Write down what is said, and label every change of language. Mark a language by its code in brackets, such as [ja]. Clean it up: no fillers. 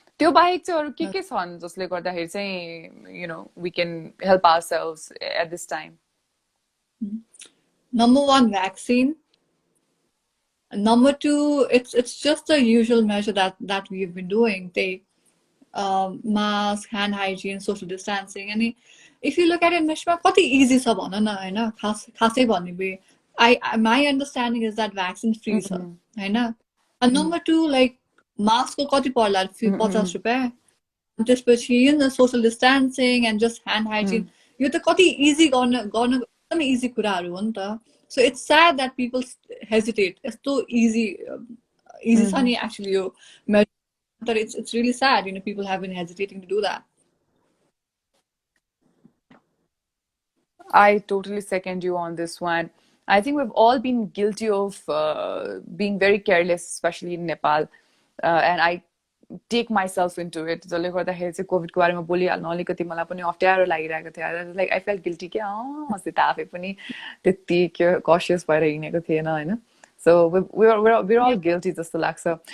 [ne] त्यो बाहेक चाहिँ अरू के छन् जसले गर्दाखेरि चाहिँ [en] we can help ourselves at this time? Number one, vaccine. Number two, it's just the usual measure that we've been doing. They mask, hand hygiene, social distancing. And if you look at it, [ne] Mishma, कति easy छ भन न होइन, खासै भन्ने. [en] My understanding is that vaccine free छ होइन. And number two, like mask [ne] को कति पर्ला 50 रुपियाँ. त्यसपछि [en] social distancing and just hand hygiene, [ne] यो त कति easy गर्न एकदमै easy कुराहरू हो नि त. [en] So it's sad that people hesitate. It's so easy छ नि actually यो measure. But it's really sad, people have been hesitating to do that. I totally second you on this one. I think we've all been guilty of being very careless, especially in Nepal. And I take myself into it. [ne] जसले गर्दाखेरि चाहिँ कोभिडको बारेमा बोलिहाल्न अलिकति मलाई पनि अप्ठ्यारो लागिरहेको थियो. [en] Like I felt guilty [ne] कि अस्ति त आफै पनि त्यति cautious भएर हिँडेको थिएन होइन. [en] So we're all guilty [ne] जस्तो लाग्छ.